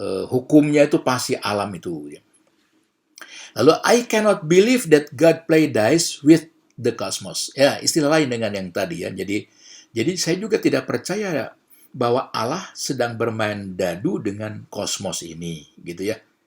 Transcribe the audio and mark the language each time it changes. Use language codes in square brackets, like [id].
[id] Hukumnya itu pasti alam itu ya. [en] Lalu I cannot believe that God play dice with the cosmos. [id] Ya, istilah lain dengan yang tadi ya. Jadi saya juga tidak percaya bahwa Allah sedang bermain dadu dengan kosmos ini gitu ya.